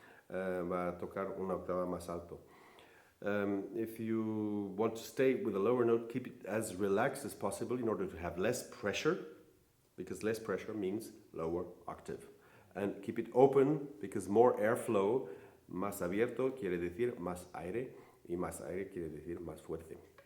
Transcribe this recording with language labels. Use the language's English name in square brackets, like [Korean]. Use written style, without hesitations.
[Spanish] Va a tocar una octava más alto. [English] If you want to stay with a lower note, keep it as relaxed as possible in order to have less pressure, because less pressure means lower octave. And keep it open, because more airflow, más abierto quiere decir más aire, y más aire quiere decir más fuerte.